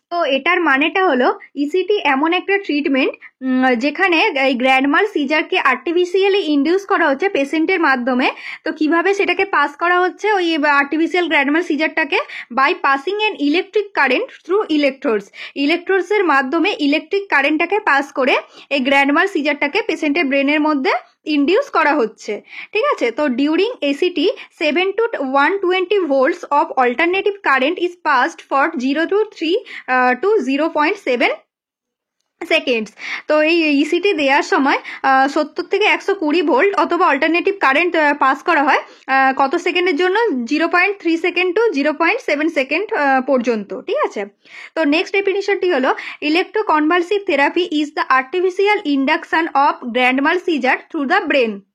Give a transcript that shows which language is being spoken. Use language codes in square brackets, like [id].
[bn] তো এটার মানেটা হলো ইসিটি এমন একটা ট্রিটমেন্ট যেখানে এই গ্র্যান্ডমাল সিজারকে আর্টিফিশিয়ালি ইন্ডিউস করা হচ্ছে পেশেন্টের মাধ্যমে। তো কিভাবে সেটাকে পাস করা হচ্ছে ওই artificial গ্র্যান্ডমাল সিজারটাকে? [en] by passing an electric current through [bn] ইলেকট্রোডসের মাধ্যমে ইলেকট্রিক কারেন্টটাকে পাস করে এই গ্র্যান্ডমাল সিজারটাকে পেশেন্টের ব্রেনের মধ্যে ইন্ডিউস করা হচ্ছে। ঠিক আছে। [en] তো during ECT 7 to 120 volts of alternative current is passed for 0 to 3 to 0.7 seconds. [bn] তো এই ইসিটি দেওয়ার সময় 70 থেকে 120 ভোল্ট অথবা অল্টারনেটিভ কারেন্ট পাস করা হয় কত সেকেন্ডের জন্য? 0.3 সেকেন্ড টু 0.7 সেকেন্ড পর্যন্ত। ঠিক আছে। তো নেক্সট ডেফিনিশনটি হলো [en] Electroconvulsive therapy is the artificial induction of grand mal seizure through the brain.